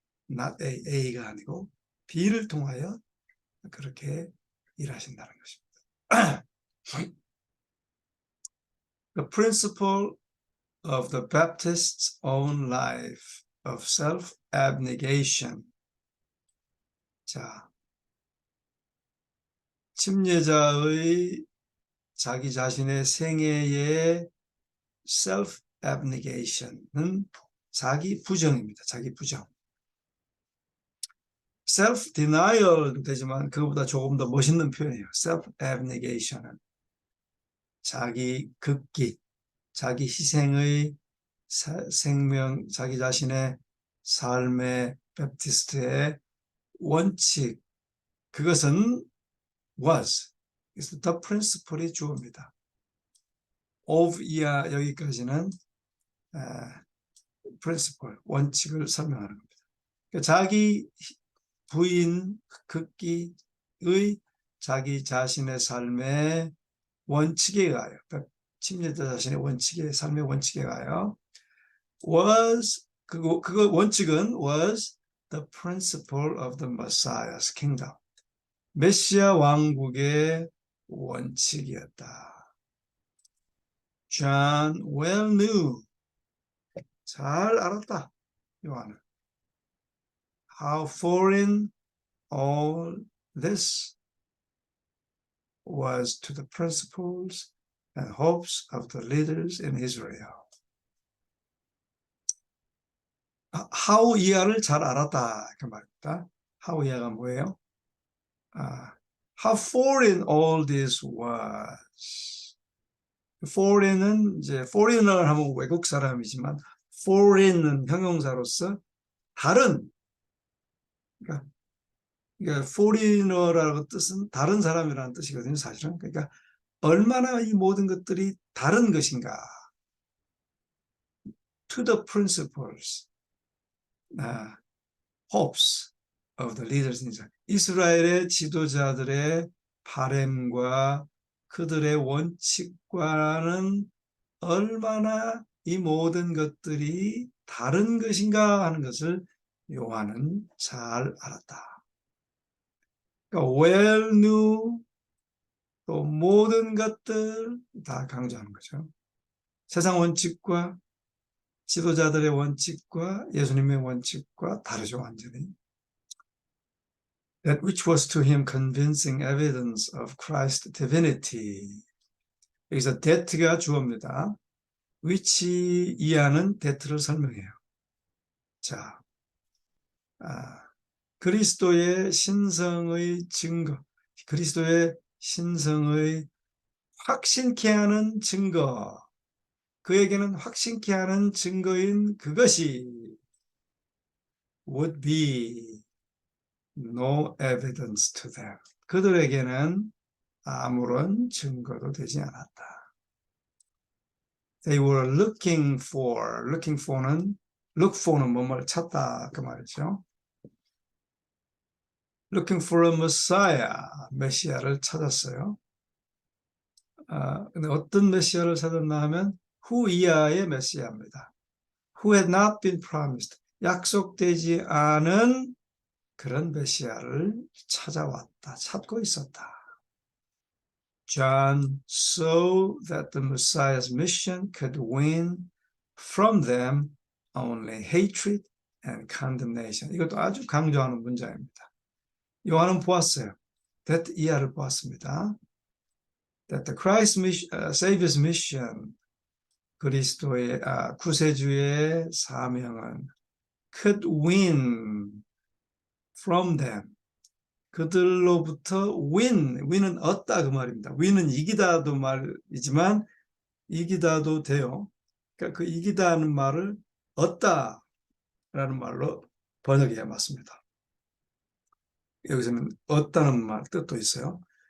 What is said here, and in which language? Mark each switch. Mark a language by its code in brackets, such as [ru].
[ko] not A가 아니고 B를 통하여 그렇게 일하신다는 것입니다. [en] The principle of the Baptist's own life of self-abnegation. [ko] 자, 침례자의 자기 자신의 생애의 self-abnegation은 자기 부정입니다. 자기 부정. self-denial도 되지만 그것보다 조금 더 멋있는 표현이에요. self-abnegation은 자기 극기, 자기 희생의 생명, 자기 자신의 삶의 베프티스트의 원칙, 그것은 [en] was, the principle [ko] 이 주어입니다. of 이하 여기까지는 principle, 원칙을 설명하는 겁니다. 그러니까 자기 부인 극기의 자기 자신의 삶의 원칙에 가요. 침례자 자신의 원칙에 삶의 원칙에 가요. [en] was [ko] 그거 원칙은 [en] was the principle of the Messiah's kingdom. [ko] 메시아 왕국의 원칙이었다. [en] John well knew [ko] 잘 알았다. 요한은 [en] how foreign all this was to the principles and hopes of the leaders in Israel. [ko] how 이하를 잘 알았다 그 말입니다. [en] how [ko] 이하가 뭐예요? [en] how foreign all this was. [ko] foreign은 이제 foreigner 하면 외국 사람이지만 foreign은 형용사로서 다른 그러니까 foreigner라고 뜻은 다른 사람이라는 뜻이거든요, 사실은. 그러니까 얼마나 이 모든 것들이 다른 것인가. [en] To the principles, hopes of the leaders in Israel. [ko] 이스라엘의 지도자들의 바램과 그들의 원칙과는 얼마나 이 모든 것들이 다른 것인가 하는 것을 요한은 잘 알았다. 그러니까 well knew 또 모든 것들 다 강조하는 거죠. 세상 원칙과 지도자들의 원칙과 예수님의 원칙과 다르죠, 완전히. [en] That which was to him convincing evidence of Christ's divinity. [ko] 여기서 that가 주어입니다. which 이하는 that를 설명해요. 자, 그리스도의 신성의 증거, 그리스도의 신성의 확신케 하는 증거, 그에게는 확신케 하는 증거인 그것이 [en] would be no evidence to them. [ko] 그들에게는 아무런 증거도 되지 않았다. [en] They were looking for는 look for는 [ko] 뭐뭐를 찾다 그 말이죠. [en] Looking for a Messiah, [ko] 메시아를 찾았어요. 근데 어떤 메시아를 찾았나 하면 who 이하의 메시아입니다. [en] Who had not been promised, [ko] 약속되지 않은 그런 메시아를 찾고 있었다. [en] John saw that the Messiah's mission could win from them only hatred and condemnation. [ko] 이것도 아주 강조하는 문장입니다. 요한은 보았어요. that 이하를 보았습니다. [en] That the Christ Savior's mission, [ko] 그리스도의 구세주의 사명은 [en] could win from them, [ko] 그들로부터 [en] win은 [ko] 얻다 그 말입니다. win은 이기다도 말이지만 이기다도 돼요. 그러니까 그 이기다는 말을 얻다라는 말로 번역해야 맞습니다. 여기서는 얻다는 말 뜻도 있어요.